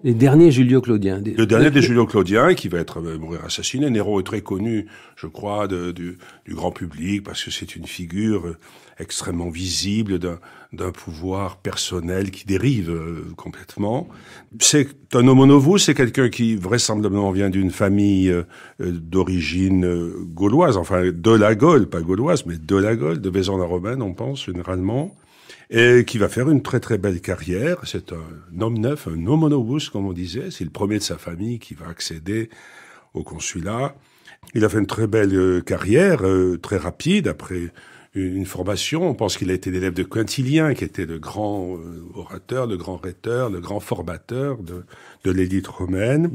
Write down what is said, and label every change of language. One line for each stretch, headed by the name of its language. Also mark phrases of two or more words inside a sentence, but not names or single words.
French: Les derniers Julio-Claudiens. Le dernier des Julio-Claudiens, qui va mourir assassiné. Néron est très connu, je crois, du grand public, parce que c'est une figure extrêmement visible d'un pouvoir personnel qui dérive complètement. C'est un
Latin: homo novus,
French: c'est quelqu'un qui vraisemblablement vient d'une famille d'origine gauloise, enfin de la Gaule, pas gauloise, mais de la Gaule, de Vaison-la-Romaine, on pense généralement, et qui va faire une très très belle carrière. C'est un homme neuf, un
Latin: homo novus,
French: comme on disait. C'est le premier de sa famille qui va accéder au consulat. Il a fait une très belle carrière, très rapide, après une formation. On pense qu'il a été l'élève de Quintilien, qui était le grand orateur, le grand rhéteur, le grand formateur de l'élite romaine.